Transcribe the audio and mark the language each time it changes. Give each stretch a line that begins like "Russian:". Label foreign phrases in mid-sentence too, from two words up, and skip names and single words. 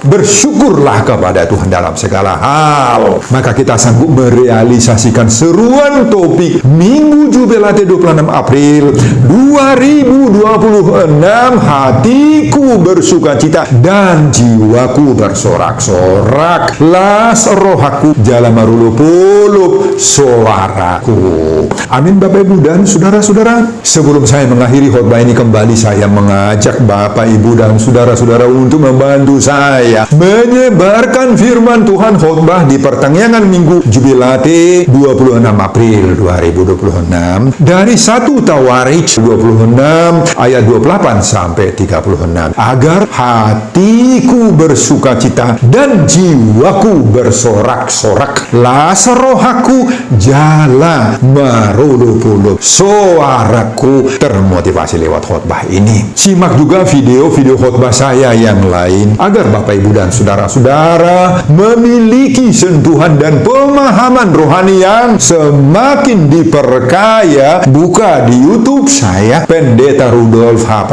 Indonesian: Bersyukurlah kepada Tuhan dalam segala hal. Maka kita sanggup merealisasikan seruan topik Minggu Jubilate 26 April 2026. Hatiku bersukacita dan jiwaku bersorak-sorak.
Batak Toba: Las rohaku jala marulupulup suaraku.
Indonesian: Amin Bapak Ibu dan saudara-saudara. Sebelum saya mengakhiri khotbah ini, kembali saya mengajak Bapak Ibu dan saudara-saudara untuk membantu saya menyebarkan firman Tuhan khotbah di pertengahan Minggu Jubilate 26 April 2026 dari 1 Tawarikh 26 ayat 28 sampai 36, agar hatiku bersukacita dan jiwaku bersorak-sorak.
Batak Toba: Las rohaku jala marulupulup suaraku.
Indonesian: Termotivasi lewat khotbah ini. Simak juga video-video khotbah saya yang lain agar Bapak Ibu dan saudara-saudara memiliki sentuhan dan pemahaman rohani yang semakin diperkaya. Buka di YouTube saya, Pendeta Rudolf H.